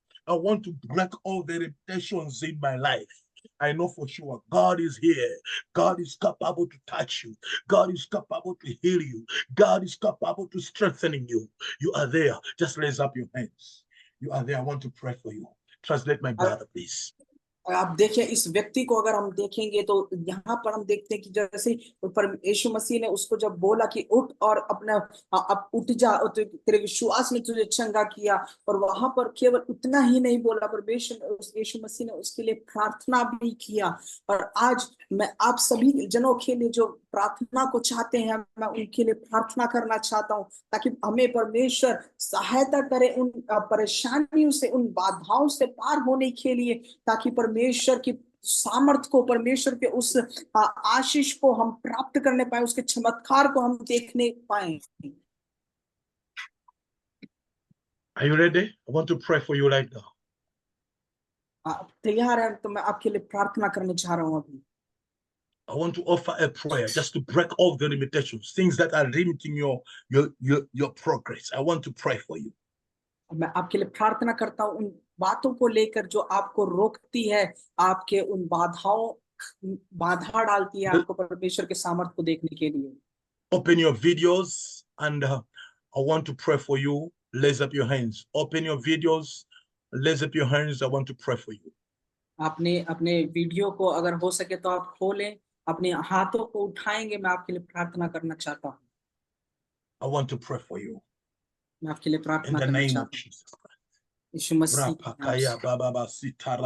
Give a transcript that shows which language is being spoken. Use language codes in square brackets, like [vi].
[en] I want to break all the limitations in my life. I know for sure God is here. God is capable to touch you. God is capable to heal you. God is capable to strengthen you. You are there. Just raise up your hands. You are there. I want to pray for you. Translate my brother, please. [hi] आप देखिए इस व्यक्ति को अगर हम देखेंगे तो यहाँ पर हम देखते हैं कि जैसे यीशु मसीह ने उसको जब बोला कि उठ और अपना अब उठ जा, तेरे विश्वास ने तुझे चंगा किया, और वहां पर केवल उतना ही नहीं बोला, पर यीशु मसीह ने उसके लिए प्रार्थना भी किया। और आज मैं आप सभी जनों के लिए जो प्रार्थना को चाहते हैं, मैं उनके लिए प्रार्थना करना चाहता हूँ ताकि हमें परमेश्वर सहायता करे उन परेशानियों से, उन बाधाओं से पार होने के लिए, ताकि परमेश्वर की सामर्थ को, परमेश्वर के उस आशीष को हम प्राप्त करने पाए, उसके चमत्कार को हम देखने पाए। [en] Are you ready? I want to pray for you right now. [hi] आप तैयार हैं तो मैं आपके लिए प्रार्थना करने चाह रहा हूँ अभी। [en] I want to offer a prayer just to break all the limitations, things that are limiting your progress. I want to pray for you. [hi] मैं आपके लिए प्रार्थना करता हूँ उन बातों को लेकर जो आपको रोकती है, आपके उन बाधा डालती है आपको परमेश्वर के सामर्थ को देखने के लिए। [en] Open your videos and I want to pray for you. Raise up your hands. Open your videos. Raise up your hands. I want to pray for you. [hi] आपने अपने वीडियो को अगर हो सके तो आप खोलें, अपने हाथों को उठाएंगे, मैं आपके लिए प्रार्थना करना चाहता हूँ। [en] I want to pray for you. [hi] मैं आपके लिए प्रार्थना करना चाहता हूँ यीशु मसीह के नाम से।